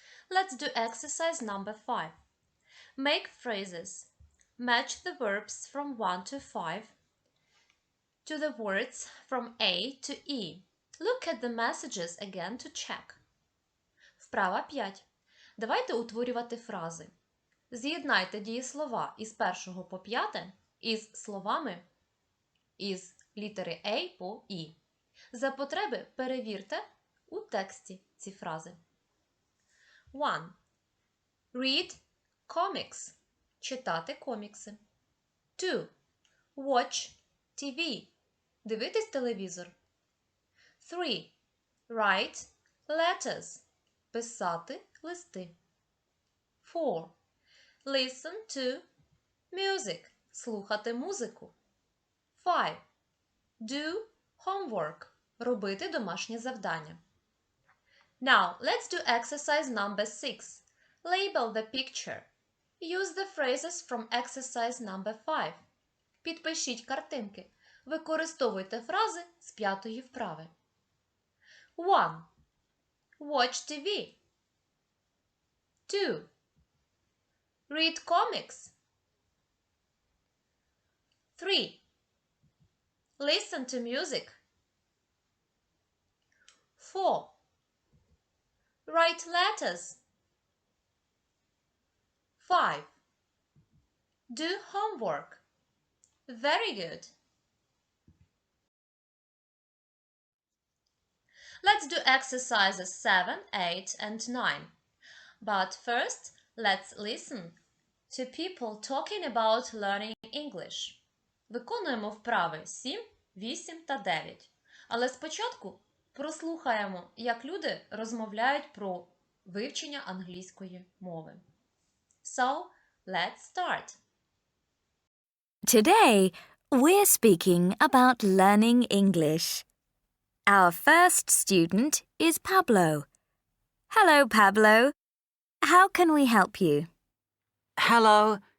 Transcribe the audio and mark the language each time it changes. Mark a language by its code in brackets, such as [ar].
[en] Let's do exercise number 5. Make phrases. Match the verbs from 1 to 5 to the words from A to E. Look at the messages again to check. [uk] Вправа 5. Давайте утворювати фрази. З'єднайте дієслова із 1 по 5 із словами із літери A по E. За потреби перевірте у тексті ці фрази. [en] 1. Read comics. [uk] Читати комікси. 2. [en] Watch TV. [uk] Дивитись телевізор. 3. [en] Write letters. [uk] Писати листи. [en] 4. Listen to music. [uk] Слухати музику. 5. [en] Do homework. [uk] Робити домашнє завдання. [en] Now, let's do exercise number 6. Label the picture. Use the phrases from exercise number 5. [uk] Підпишіть картинки. Використовуйте фрази з 5-ї вправи. [en] 1. Watch TV. 2. Read comics. 3. Listen to music. 4. Write letters. 5. Do homework. Very good. Let's do exercises 7, 8 and 9. But first, let's listen to people talking about learning English. [uk] Виконуємо вправи 7, 8 та 9. Але спочатку прослухаємо, як люди розмовляють про вивчення англійської мови. [en] So, let's start. Today, we're speaking about learning English. Our first student is Pablo. Hello, Pablo. How can we help you? Hello.